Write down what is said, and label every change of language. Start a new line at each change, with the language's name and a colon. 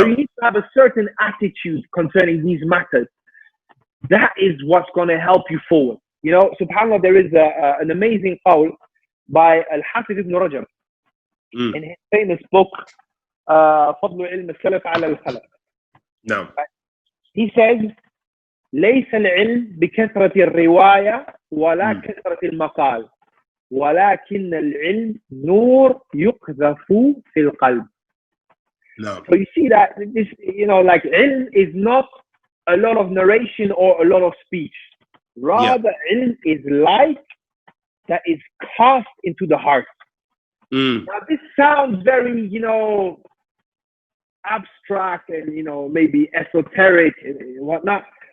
English: So you need to have a certain attitude concerning these matters. That is what's going to help you forward. You know, subhanAllah, there is an amazing qawl by Al-Hafiz ibn Rajab in his famous book, فضل علم السلف على الخلف. No. He says,
Arabic: ليس العلم بكثرة الرواية ولا كثرة المقال ولكن العلم نور يقذف في القلب.
English: No. So you see that this, you know, like ilm is not a lot of narration or a lot of speech. Rather, ilm is light that is cast into the heart. Now, this sounds very, you know, abstract and, you know, maybe esoteric and whatnot.